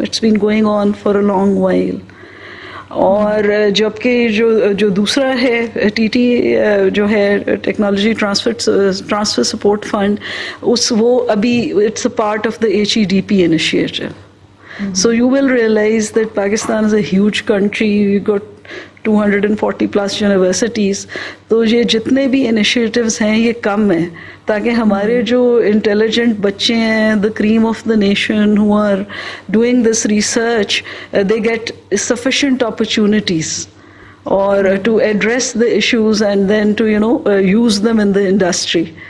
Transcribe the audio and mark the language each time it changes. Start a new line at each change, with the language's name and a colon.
English: It's been going on for a long while.
Urdu: اور جبکہ جو دوسرا ہے ٹی ٹی جو ہے ٹیکنالوجی ٹرانسفر سپورٹ فنڈ وہ ابھی
English: It's a part of the HEDP initiative. So you will realize that Pakistan is a huge country. We've got 240 plus universities.
Urdu: تو یہ جتنے بھی انیشیٹیوز ہیں یہ کم ہیں تاکہ ہمارے جو انٹیلیجنٹ بچے ہیں
English: the cream of the nation who are doing this research, they get sufficient opportunities or to address the issues and then to use them in the industry.